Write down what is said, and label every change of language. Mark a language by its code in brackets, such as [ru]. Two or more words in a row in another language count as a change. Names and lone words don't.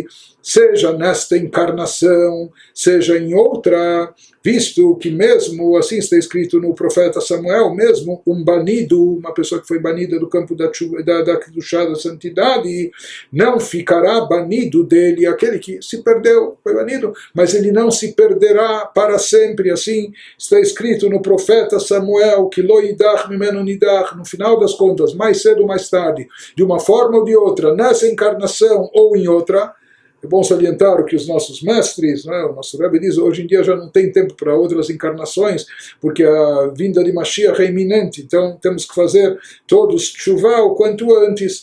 [pt] seja nesta encarnação, seja em outra, visto que mesmo, assim está escrito no profeta Samuel, mesmo um banido, uma pessoa que foi banida do campo da Kedushá, da santidade, não ficará banido dele, aquele que se perdeu, foi banido, mas ele não se perderá para sempre, assim está escrito no profeta Samuel, que [he] לא ידח ממנו נדח, [pt] no final das contas, mais cedo ou mais tarde, de uma forma ou de outra, nessa encarnação ou em outra. É bom salientar o que os nossos mestres, né, o nosso Rebbe diz, hoje em dia já não tem tempo para outras encarnações, porque a vinda de Mashiach é iminente, então temos que fazer todos tshuva o quanto antes.